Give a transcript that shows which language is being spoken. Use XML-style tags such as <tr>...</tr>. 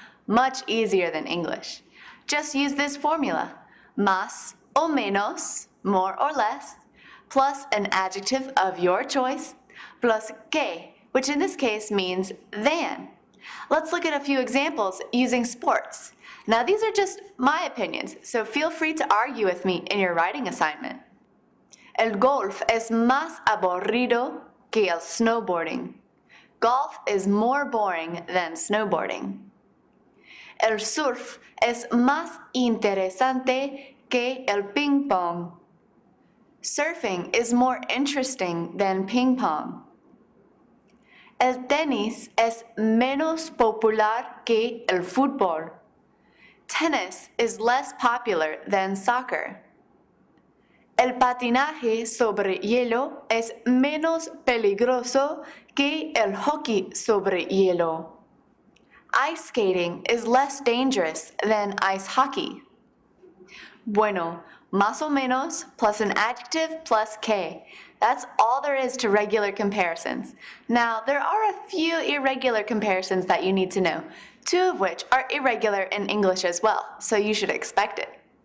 <en>Much easier than English. Just use this formula, más o menos, more or less, plus an adjective of your choice, plus que, which in this case means than. Let's look at a few examples using sports. Now these are just my opinions, so feel free to argue with me in your writing assignment.</en> <es>El golf es más aburrido que el snowboarding.</es> <en>Golf is more boring than snowboarding.</en> <es>El surf es más interesante que el ping pong.</es> <en>Surfing is more interesting than ping pong.</en> <es>El tenis es menos popular que el fútbol.</es> <en>Tennis is less popular than soccer.</en> <es>El patinaje sobre hielo es menos peligroso que el hockey sobre hielo.</es> <en>Ice skating is less dangerous than ice hockey. Bueno, más o menos plus an adjective plus que. That's all there is to regular comparisons. Now, there are a few irregular comparisons that you need to know, two of which are irregular in English as well, so you should expect it.</en>